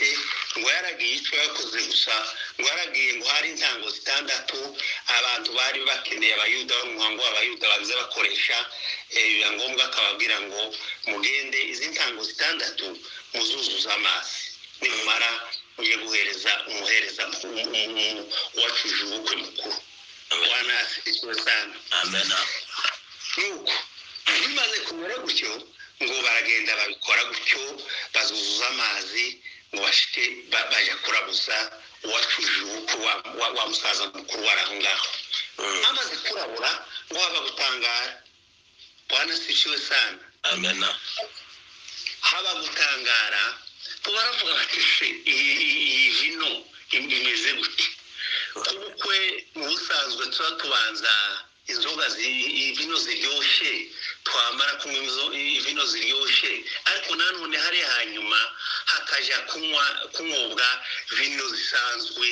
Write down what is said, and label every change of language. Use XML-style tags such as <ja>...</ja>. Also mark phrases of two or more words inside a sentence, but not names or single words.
<rw>Ngo yaragiye icyo yakoze gusa, ngo yaragiye ngo hari intango zitandatu abantu bari bakeneye abayuda umuhango w'abayuda bagize bakoresha. Biba ngombwa akababwira ngo mugende izi ntango zitandatu muzuzuza amazi, nimumara mujye guhereza umuhereza uwacuje ubukwe mukuru.</rw> <sw>Bwana asifiwe sana. Amen.</sw> <rw>Nuko bimaze kumera gutyo ngo baragenda babikora gutyo bazuzuza amazi ngo bashike baje kurabuza uwacuje ubukwe wa musaza mukuru waraho ngaho. Amaze kurabura ngo baba gutangara.</rw> <sw>Bwana asifiwe sana. Amen.</sw> <rw>Haba gutangara ko baravuga bati se iyi vino imeze gute? Ubukwe mu busanzwe tubanza inzoga vino ziryoshye, twamara kunywa vino ziryoshye, ariko nanone hari hanyuma hakaja kunyobwa vino zisanzwe.</rw>